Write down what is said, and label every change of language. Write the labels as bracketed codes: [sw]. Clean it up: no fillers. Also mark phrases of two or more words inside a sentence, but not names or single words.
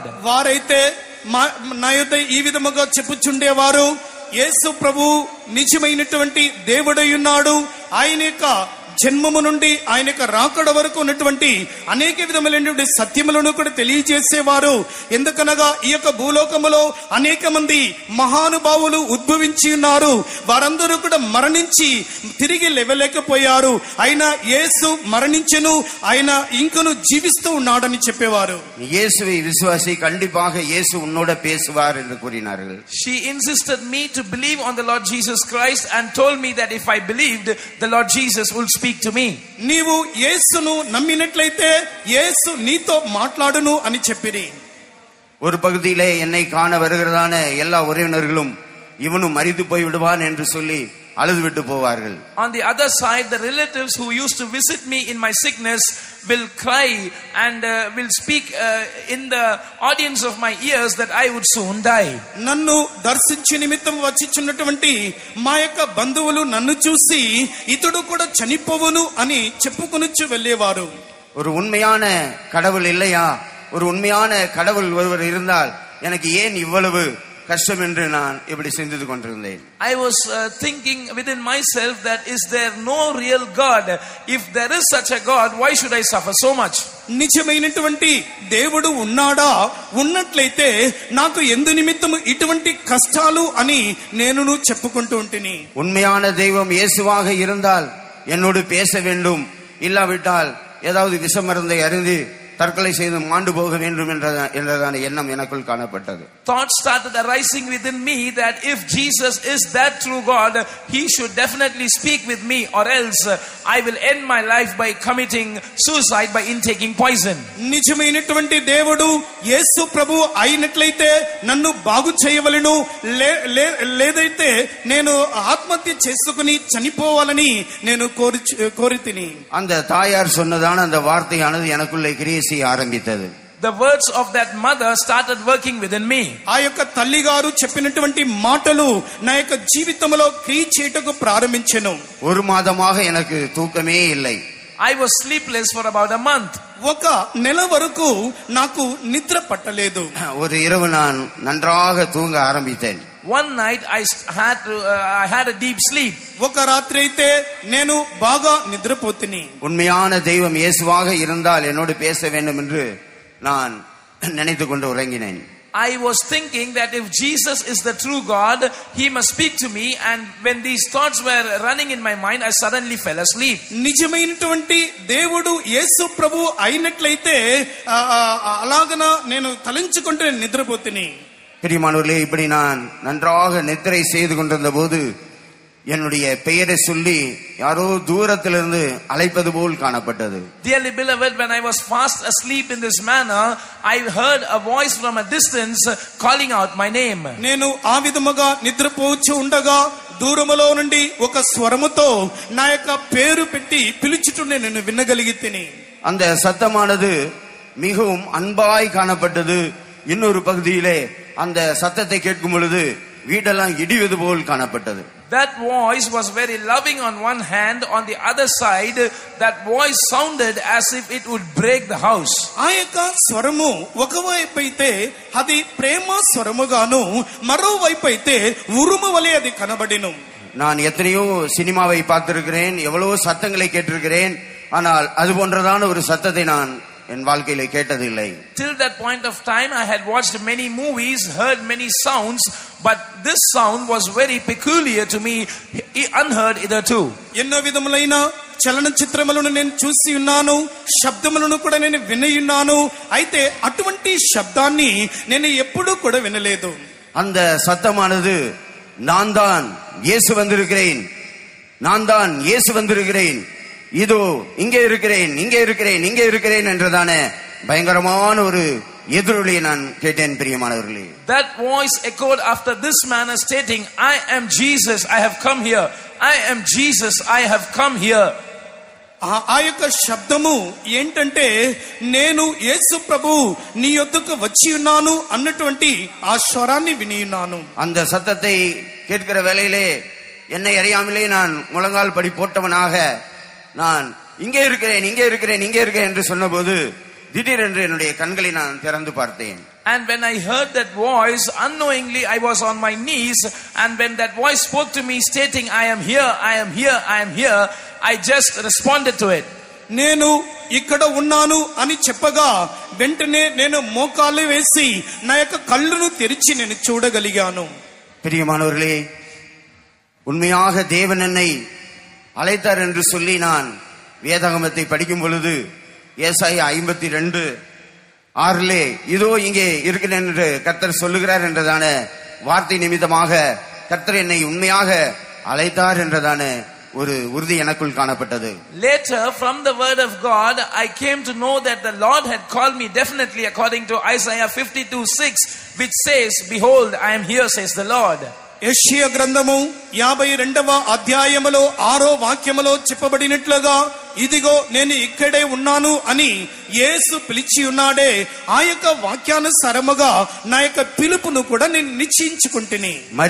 [te] వారైతే నా యొద్ద ఈ విధముగా చెప్పుచుండేవారు, యేసు ప్రభు నిజమైనటువంటి దేవుడై ఉన్నాడు, ఆయన యొక్క జన్మము నుండి ఆయన యొక్క రాకడ వరకు ఉన్నటువంటి అనేక విధములైనటువంటి సత్యములను కూడా తెలియజేసేవారు. ఎందుకనగా ఈ యొక్క భూలోకములో అనేక మంది మహానుభావులు ఉద్భవించి ఉన్నారు, వారందరూ కూడా మరణించి తిరిగి లేవలేకపోయారు. అయినా యేసు మరణించెను, ఆయన ఇంకను జీవిస్తూ ఉన్నాడని చెప్పేవారు. [ta] இயேசுவை விசுவாசி, கண்டிப்பாக இயேசு உன்னோட பேசுவார் என்று கூறினார்கள். [en] She insisted me to believe on the Lord Jesus Christ and told me that if I believed, the Lord Jesus will speak to me. [te] నీవు యేసును నమ్మినట్లయితే యేసు నీతో మాట్లాడును అని చెప్పిరి. [ta] ஒரு பகுதியிலே என்னை காண வருகிறதான எல்லா உறவினர்களும் இவனும் மரித்து போய் விடுவான் என்று சொல்லி அழுது விட்டு போவார்கள். [en] On the other side, the relatives who used to visit me in my sickness will cry and will speak in the audience of my ears that I would soon die. [te] నన్ను దర్శించి నిమిత్తం వచ్చిచున్నటువంటి మా యొక్క బంధువులు నన్ను చూసి ఇతడు కూడా చనిపోవును అని చెప్పుకొనుచు వెళ్ళేవారు. [ta] ஒரு உண்மையான கடவுள் இல்லையா? ஒரு உண்மையான கடவுள் ஒருவர் இருந்தால் எனக்கு ஏன் இவ்வளவு கஷ்டம் என்று நான் இப்படி சிந்தித்து கொண்டிருந்தேன். [en] I was thinking within myself that is there no real God? If there is such a God, why should I suffer so much? [te] నిజమైనటువంటి దేవుడు ఉన్నాడా, ఉన్నట్లయితే నాకు ఎందు నిమిత్తము ఇటువంటి కష్టాలు అని నేను చెప్పుకుంటూ ఉంటిని. [ta] உண்மையான தெய்வம் இயேசுவாக இருந்தால் என்னோடு பேச வேண்டும், இல்லாவிட்டால் ஏதாவது விஷமருந்தை அருந்தி தற்கொலை செய்து மாண்டு போக வேண்டும் என்றதான எண்ணம் எனக்குள் காணப்பட்டது. [en] Thoughts started arising within me that if Jesus is that true God, he should definitely speak with me, or else I will end my life by committing suicide by intaking poison. [te] నిజమైనటువంటి దేవుడు యేసు ప్రభు అయినట్లయితే నన్ను బాగు చేయవలెను, లేదైతే నేను ఆత్మహత్య చేసుకుని చనిపోవాలని నేను కోరితిని. [ta] அந்த தாயார் சொன்னதான அந்த வார்த்தையானது எனக்குள்ளே கிரியை செய்ய ஆரம்பித்தது. [en] The words of that mother started working within me. [te] ఆ యొక్క తల్లి గారు చెప్పినటువంటి మాటలు నా యొక్క జీవితంలో క్రియ చేయటకు ప్రారంభించెను. [ta] ஒரு மாதமாக எனக்கு தூக்கமே இல்லை. [en] I was sleepless for about a month. [te] ఒక నెల వరకు నాకు నిద్ర పట్టలేదు. [ta] ஒரு இரவு நான் நன்றாக தூங்க ஆரம்பித்தேன். [en] One night I had a deep sleep. [te] ఒక రాత్రి అయితే నేను బాగా నిద్రపోతిని. [ta] உண்மையான தெய்வம் இயேசுவாக இருந்தால் என்னோடு பேச வேண்டும் என்று நான் நினைத்துக் கொண்டு உறங்கினேன். [en] I was thinking that if Jesus is the true God, he must speak to me, and when these thoughts were running in my mind, I suddenly fell asleep. [te] నిజమైనటువంటి దేవుడు యేసు ప్రభు అయినట్లయితే అలాగన నేను తలంచుకుంటూ నిద్రపోతిని. [ta] பிரியமானவர்களே, இப்படி நான் நன்றாக நித்திரை செய்து கொண்டிருந்த போது என்னுடைய பெயரை சொல்லி யாரோ தூரத்திலிருந்து அழைப்பது போல் காணப்பட்டது. [en] Dearly beloved, when I was fast asleep in this manner, I heard a voice from a distance calling out my name. [te] నేను ఆ విధముగా నిద్రపోవచ్చు ఉండగా దూరములో నుండి ఒక స్వరముతో నా యొక్క పేరు పెట్టి పిలుచుటను నేను వినగలిగితిని. [ta] அந்த சத்தமானது மிகவும் அன்பாய் காணப்பட்டது. இன்னொரு பகுதியிலே அந்த சத்தத்தை கேட்கும் பொழுது வீடெல்லாம் இடிவது போல் காணப்பட்டது. [en] That voice was very loving on one hand, on the other side that voice sounded as if it would break the house. [te] ఆ యొక్క స్వరము ఒకవైపు అయితే అది ప్రేమ స్వరముగాను, మరోవైపు అయితే ఉరుము వలె అది కనబడిను. [ta] நான் எத்தனையோ சினிமாவை பார்த்திருக்கிறேன், எவ்வளவோ சத்தங்களை கேட்டிருக்கிறேன், ஆனால் அது போன்றதான ஒரு சத்தத்தை நான் என் வாழ்க்கையிலே கேட்டதில்லை. [en] Till that point of time I had watched many movies, heard many sounds, but this sound was very peculiar to me, unheard hitherto. [te] ఎన్నో విధములైన చలనచిత్రములను నేను చూసి ఉన్నాను, శబ్దములను కూడా నేను విని ఉన్నాను. అయితే అటువంటి శబ్దాన్ని నేను ఎప్పుడూ కూడా వినలేదు. [ta] அந்த சத்தமானது நான் தான் இயேசு வந்திருக்கிறேன், நான் தான் இயேசு வந்திருக்கிறேன், இதோ இங்கே இருக்கிறேன், இங்கே இருக்கிறேன், இங்கே இருக்கிறேன் என்றதான பயங்கரமான ஒரு எதிரொலியை நான் கேட்டேன். பிரியமானவர்களே, [en] that voice echoed after this manner stating, I am Jesus, I have come here, I am Jesus, I have come here. [te] ఆ యొక్క శబ్దము ఏంటంటే నేను యేసు ప్రభు నీ యొద్దకు వచ్చి ఉన్నాను అన్నటువంటి ఆ స్వరాన్ని విని ఉన్నాను. [ta] அந்த சத்தத்தை கேட்கிற வேளையிலே என்னை அறியாமலே நான் முழங்கால் படி போட்டவனாக நான் இங்கே இருக்கிறேன், இங்கே இருக்கிறேன், இங்கே இருக்கிறேன் என்று சொன்னபோது திடீரென்று என்னுடைய கண்களை நான் திறந்து பார்த்தேன். [en] And when I heard that voice, unknowingly I was on my knees, and when that voice spoke to me stating, I am here, I am here, I am here, I just responded to it. [te] నేను ఇక్కడ ఉన్నాను అని చెప్పగా వెంటనే నేను మోకాలు వేసి నా యొక్క కళ్ళను తెరిచి నేను చూడగలిగాను. [ta] பிரியமானவர்களே, உண்மையாக தேவன் என்னை அழைத்தார் என்று சொல்லி நான் வேதாகமத்தை படிக்கும் பொழுது ஏசாயா 52:6 இதோ இங்கே இருக்கிறேன் என்று கர்த்தர் சொல்லுகிறார் என்றதான வார்த்தை நிமித்தமாக கர்த்தர் என்னை உண்மையாக அழைத்தார் என்றதான ஒரு உறுதி எனக்குள் காணப்பட்டது. [en] Later, from the word of God, I came to know that the Lord had called me definitely according to Isaiah 52:6, which says, behold, I am here, says the Lord. [te] యెషయా గ్రంథము 52వ అధ్యాయములో 6వ వాక్యములో చెప్పబడినట్లుగా ఇదిగో నేను ఇక్కడే ఉన్నాను అని యేసు పిలిచి ఉన్నాడే. ఆ యొక్క వాక్యానుసారముగా నా యొక్క పిలుపును కూడా నేను నిశ్చయించుకుంటుని.